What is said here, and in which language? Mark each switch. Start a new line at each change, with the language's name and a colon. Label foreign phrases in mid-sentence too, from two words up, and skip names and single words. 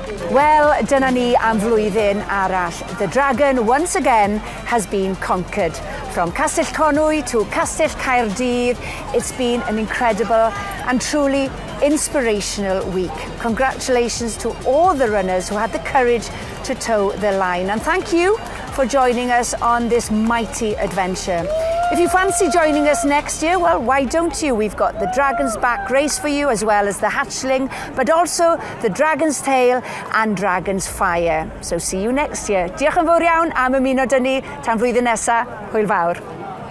Welsh: Wel, dyna ni am flwyddyn arall.
English: The dragon, once again, has been conquered. From Castell Conwy to Castell Caerdydd, it's been an incredible and truly inspirational week. Congratulations to all the runners who had the courage to toe the line. And thank you for joining us on this mighty adventure. If you fancy joining us next year, well, why don't you? We've got the Dragon's Back race for you, as well as the Hatchling, but also the Dragon's Tail and Dragon's Fire. So see you next year.
Welsh: Diolch yn fawr iawn am ymuno 'da ni tan flwyddyn nesa. Hwyl fawr.